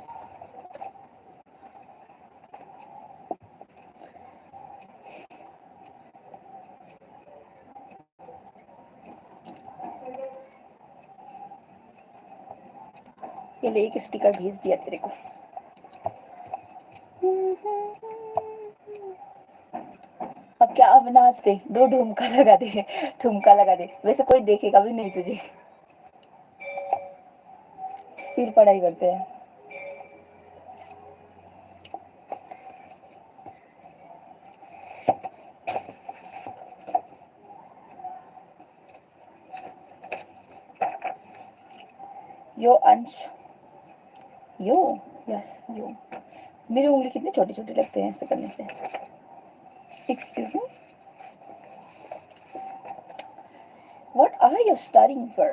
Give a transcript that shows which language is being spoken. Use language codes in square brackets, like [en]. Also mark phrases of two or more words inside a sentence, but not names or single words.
[hi] ये ले, एक स्टिकर भेज दिया तेरे को। अब क्या, अब नाच दे, 2 ठुमका लगा दे। ठुमका लगा दे, वैसे कोई देखेगा भी नहीं तुझे। फिर पढ़ाई करते हैं। यो अंश, यो, यस यो। मेरी उंगली कितने छोटे छोटे लगते हैं ऐसे करने से। [en] excuse me, what are you studying for?